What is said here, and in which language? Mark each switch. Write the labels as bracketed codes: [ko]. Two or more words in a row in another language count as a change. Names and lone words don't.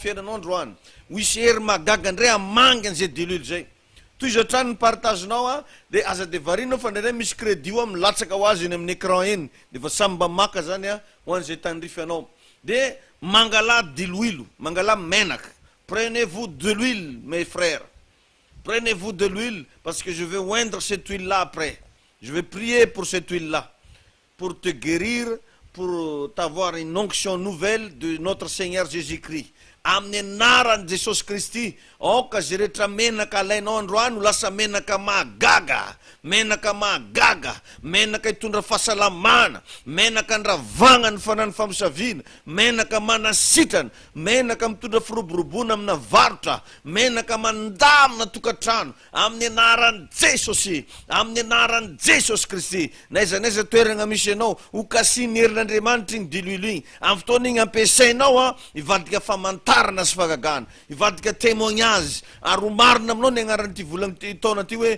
[mg] fiainanao androany ho isy hery magaga indray amangy an'izay diloilo zay toizatrany ny partagenao de aza de varinao fa ndraindray misy crédit io milatsaka ho azy eny amin'ny écran eny de fa samy mba maka zany ho an'izay tandrify anao de mangala diloilo mangala menaka [fr] prenez-vous de l'huile mes frères prenez-vous de l'huile parce que je vais oindre cette huile là après je vais prier pour cette huile là pour te guérir pour t'avoir une onction nouvelle de notre Seigneur Jésus-Christ [mg] amin'ny anaran Jesosy Kristy oka zay rehetra menaka alainao androany ho lasa menaka magaga menaka hitondra fahasalamana menaka andravagna ny fanany famosavina menaka manasitrana menaka mitondra firoborobona amina varotra menaka mandamina tokatrano amin'ny anaran Jesosy Kristy naizanaiza toerana misy anao ho kasiny herin'Andriamanitra igny diloilo igny amin'ny fotoana igny ampiasainao ivadika famantarana sy fagagana ivadika témoignage ary ho marina aminao ny agnaran'ity volana taona ty hoe